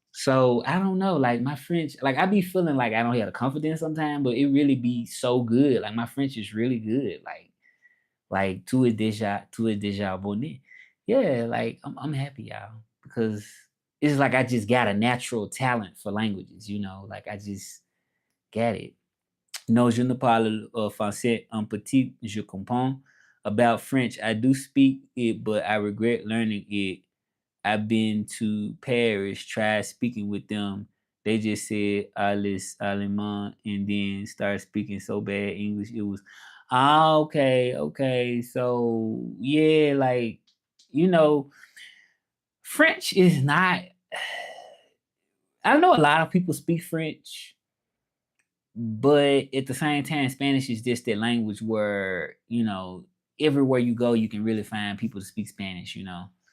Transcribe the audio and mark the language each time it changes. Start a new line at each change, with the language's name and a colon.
English: So I don't know, like my French, like I be feeling like I don't have the confidence sometimes, but it really be so good. Like my French is really good. Like
French: tu es déjà abonné.
English: Yeah, like I'm happy, y'all, because it's like I just got a natural talent for languages, you know, like I just get it.
French: No, je ne parle français un petit, je comprends.
English: About French, I do speak it, but I regret learning it. I've been to Paris, tried speaking with them. They just said Alice Allemand and then started speaking so bad English. It was okay, okay. So yeah, like you know, French is not I know a lot of people speak French, but at the same time, Spanish is just that language where, you know, everywhere you go you can really find people to speak Spanish, you know.